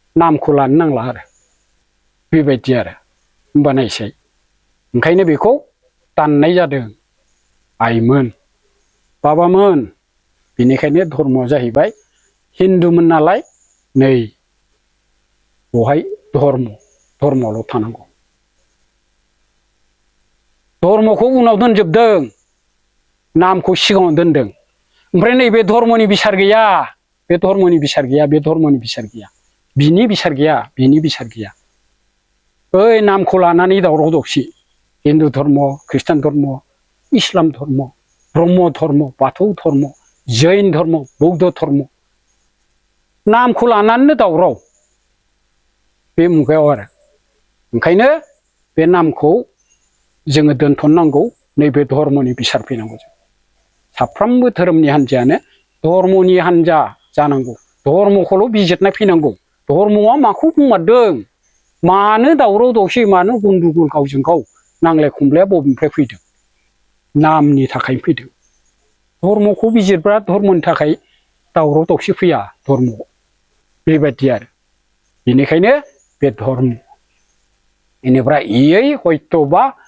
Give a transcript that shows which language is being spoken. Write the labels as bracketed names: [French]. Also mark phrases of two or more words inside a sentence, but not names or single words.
[Bodo] नामखौ लानो नांला आरो बेबायदि आरो होमबानायसै ओंखायनो बेखौ दाननाय जादों आइमोन बाबामोन बेनिखायनो धर्मआ जाहैबाय हिन्दुमोन नालाय नै बहाय धर्मआवल' थानांगौ धर्मखौ उनाव दोनजोबदों नामखौ सिगाङाव दोनदों ओमफ्राय नैबे धर्मनि बिसार गैया बे धर्मनि बिसार गैया बे धर्मनि बिसार गैया बिनि बिसार गैया बिनि बिसार गैया बै नामखौ लानानै दावराव दावसि हिन्दु धर्म ख्रिस्टान धर्म इस्लाम धर्म ब्रह्म धर्म बाथौ धर्म जैन धर्म बौद्ध धर्म नामखौ लानानैनो दावराव बे मुगायाव आरो ओंखायनो बे नामखौ जोङो दोनथ'नांगौ नैबे धर्मनि बिसार फैनांगौ जों साफ्रोमबो धोरोमनि हान्जायानो धर्मनि हान्जा जानांगौ धर्मखौल' बिजिरनाय फैनांगौ धर्मआ माखौ बुंमारदों मानो दावराव दावसि मानो गन्दगल गावजों गाव नांलाय खमलाया बबेनिफ्राय फैदों नामनि थाखाय फैदों धर्मखौ बिजिरब्ला धर्मनि थाखाय दावराव दावसि फैया धर्मआव बेबायदि आरो बेनिखायनो बे धर्म बेनिफ्राय इयै हयथ'बा